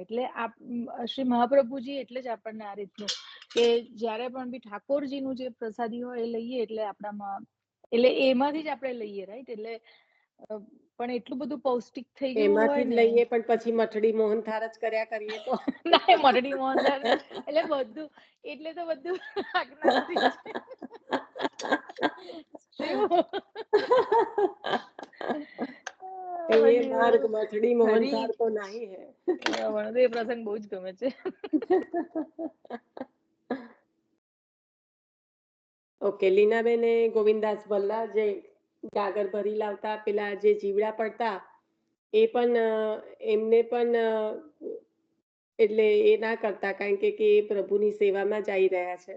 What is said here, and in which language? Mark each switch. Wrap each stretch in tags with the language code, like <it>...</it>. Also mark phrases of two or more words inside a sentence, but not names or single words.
<gu>એટલે શ્રી મહાપ્રભુજી એટલે જ આપણને આ રીતનું કે જયારે પણ બી ઠાકોરજીનું જે પ્રસાદી હોય એ લઈએ એટલે આપણામાં, એટલે એમાંથી જ આપણે લઈએ, રાઈટ? એટલે પણ એટલું બધું પૌષ્ટિક થઈ ગયું હોય એમાંથી જ લઈએ, પણ પછી મઠડી મોહનથાળ જ કર્યા કરીએ તો ના, મઠડી મોહનથાળ એટલે બધું, એટલે તો બધું આજ્ઞાથી</gu> <hi>ये मार्ग मछली मोहनथाल तो नहीं है.</hi> <gu>મને એ પ્રસંગ બહુ જ ગમે છે. ઓકે, લીનાબેને ગોવિંદાસ ભલ્લા જે ગાગર ભરી લાવતા, પેલા જે જીવડા પડતા, એ પણ એમને પણ એટલે એ ના કરતા, કારણ કે એ પ્રભુની સેવામાં જ આવી રહ્યા છે.</gu>